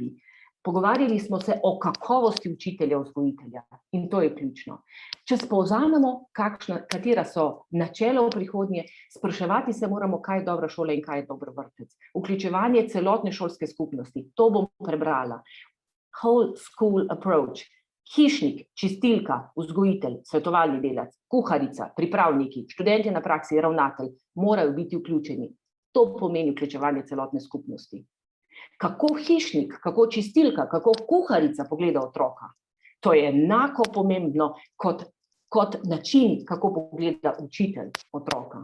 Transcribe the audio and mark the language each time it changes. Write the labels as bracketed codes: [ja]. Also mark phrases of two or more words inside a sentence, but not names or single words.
[sl] Pogovarjali smo se o kakovosti učitelja, vzgojitelja in to je ključno. Če povzamemo, katera so načela v prihodnje, spraševati se moramo, kaj je dobra šola in kaj je dober vrtec. Vključevanje celotne šolske skupnosti, to bom prebrala. [en] Whole school approach. [sl] Hišnik, čistilka, vzgojitelj, svetovalni delavec, kuharica, pripravniki, študentje na praksi, ravnatelj morajo biti vključeni. To pomeni vključevanje celotne skupnosti. Kako hišnik, kako čistilka, kako kuharica pogleda otroka. To je enako pomembno kot način, kako pogleda učitelj otroka.